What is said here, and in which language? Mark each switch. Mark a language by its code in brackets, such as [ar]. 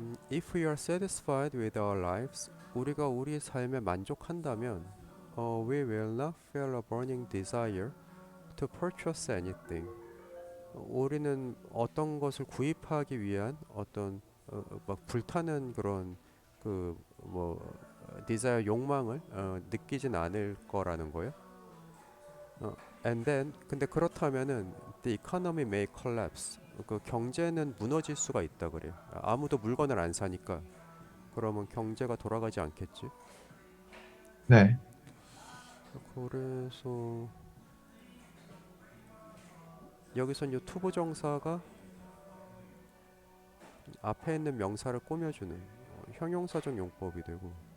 [en] If we are satisfied with our lives, [ko] 우리가 우리 삶에 만족한다면, [en] we will not feel a burning desire to purchase anything. [ko] 우리는 어떤 것을 구입하기 위한 어떤 막 불타는 그런 그뭐 디자이어 욕망을 느끼진 않을 거라는 거예요. [en] 어, and then [ko] 근데 그렇다면은 [en] the economy may collapse. [ko] 그 경제는 무너질 수가 있다 그래요. 아무도 물건을 안 사니까 그러면 경제가 돌아가지 않겠지. 네. 그래서 여기선 이 투부정사가 앞에 있는 명사를 꾸며주는 형용사적 용법이 되고,